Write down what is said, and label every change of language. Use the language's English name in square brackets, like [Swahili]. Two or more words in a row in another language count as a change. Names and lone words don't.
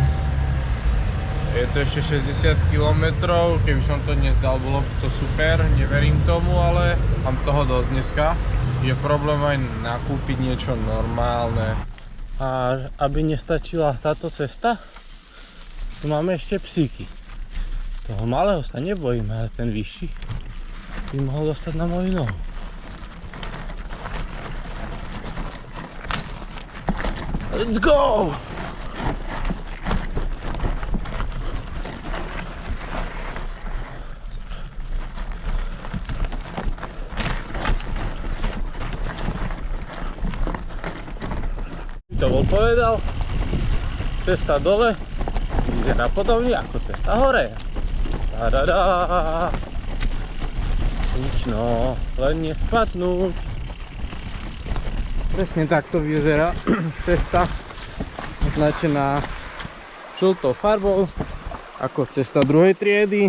[Slovak] Je to ešte 60 km, keby som to dnes dal, bolo by to super, neverím tomu, ale mám toho dosť dneska. Je problém aj nakúpiť niečo normálne. A aby nestačila táto cesta, Tu máme ešte psíky. Toho malého sa nebojím, ale ten vyšší by mohol dostať na moju nohu. [English] Let's go! [Slovak] To bol povedal, cesta dole vyzerá podobne ako cesta hore. Tadadá. Nično, len nespadnúť. Presne takto vyzerá cesta označená žltou farbou ako cesta druhej triedy.